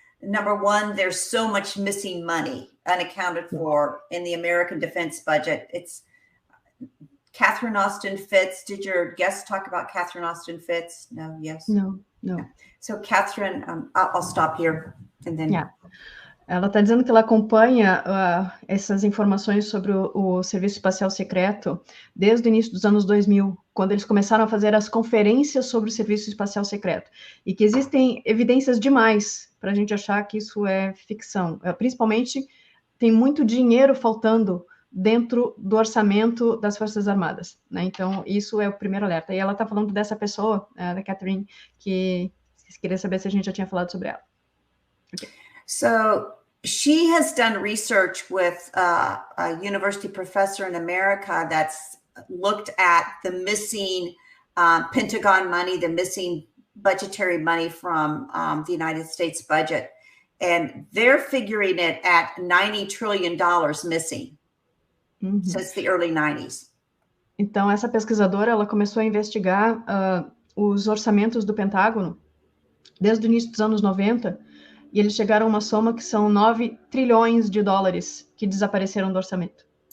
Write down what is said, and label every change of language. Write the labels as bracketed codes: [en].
[en] number one, there's so much missing money unaccounted for in the American defense budget. It's Catherine Austin Fitts. Did your guest talk about Catherine Austin Fitts? No, yes? No. So Catherine, I'll stop here and then... Yeah. [pt] Ela está dizendo que ela acompanha essas informações sobre o Serviço Espacial Secreto desde o início dos anos 2000, quando eles começaram a fazer as conferências sobre o Serviço Espacial Secreto, e que existem evidências demais para a gente achar que isso é ficção. Principalmente, tem muito dinheiro faltando dentro do orçamento das Forças Armadas, né? Então, isso é o primeiro alerta. E ela está falando dessa pessoa, da Catherine, que queria saber se a gente já tinha falado sobre ela. [en] Okay. So she has done research with a university professor in America that's looked at the missing Pentagon money, the missing budgetary money from the United States budget. And they're figuring it at $90 trillion missing since the early 90s. [pt] Então, essa pesquisadora, ela começou a investigar os orçamentos do Pentágono desde o início dos anos 90, e eles chegaram a uma soma que são 9 trilhões de dólares que desapareceram do orçamento.